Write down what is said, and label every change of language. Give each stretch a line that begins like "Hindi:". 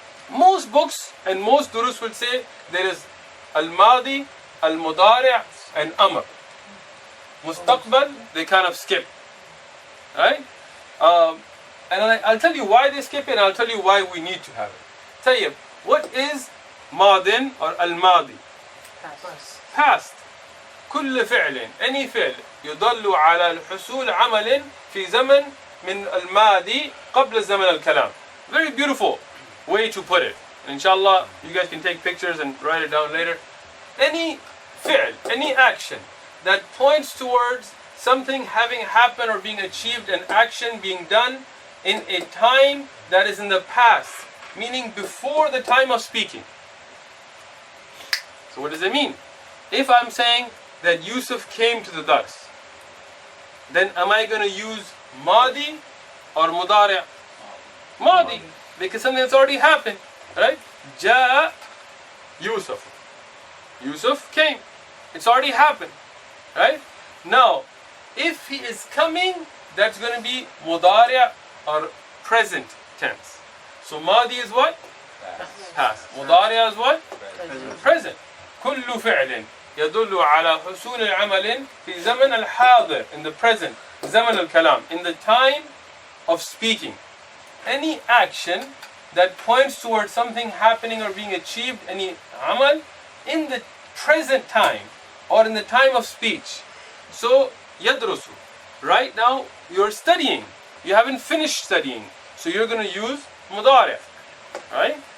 English: Most books and most durus will say there is al-madi, al-mudari' and amr. Mustaqbal, they kind of skip. Right? And I'll tell you why they skip it, and I'll tell you why we need to have it. Tayyib, what is ماضٍ or الماضي? Past.
Arabic: كل فعل, any فعل يدل على الحصول عمل في زمن من الماضي قبل زمن الكلام.
English: Very beautiful way to put it. Inshallah, you guys can take pictures and write it down later. Any fi'l, any action that points towards something having happened or being achieved, an action being done in a time that is in the past, meaning before the time of speaking. So what does it mean? If I'm saying that Yusuf came to the dars, then am I going to use Madi or Mudari'? Madi, because something that's already happened, right?
Arabic: Ja'a Yusuf.
English: Yusuf came. It's already happened, right? Now, if he is coming, that's going to be Mudari' or present tense. So Madi is what? Past. Mudari' is what? Present.
Arabic: كل فعل يدل على حصول العمل في زمن الحاضر,
English: in the present,
Arabic: زمن الكلام,
English: in the time of speaking. Any action that points towards something happening or being achieved, any amal, in the present time or in the time of speech. So يدرس, right now you're studying, you haven't finished studying, so you're going to use مضارع, right?